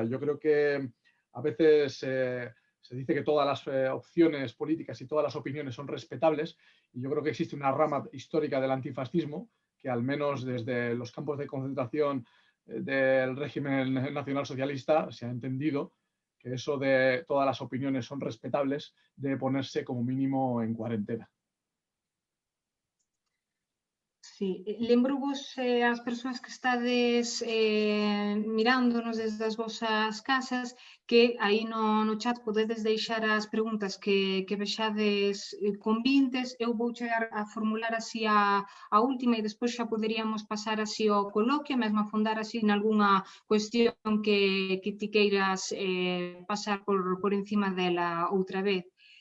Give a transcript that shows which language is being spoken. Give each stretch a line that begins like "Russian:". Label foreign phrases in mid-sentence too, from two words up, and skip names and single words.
Spanish: Yo creo que a veces se dice que todas las opciones políticas y todas las opiniones son respetables, y yo creo que existe una rama histórica del antifascismo que, al menos desde los campos de concentración del régimen nacionalsocialista, se ha entendido que eso de todas las opiniones son respetables debe ponerse como mínimo en cuarentena. Sí,
Galician: lembro-vos as persoas que estades mirándonos desde as vosas casas que aí no chat podedes deixar as preguntas que vexades convintes. Eu vou chegar a formular así a última e despois xa poderíamos pasar así ao coloquio, mesmo afondar así en algunha cuestión que ti queiras pasar por encima dela outra vez.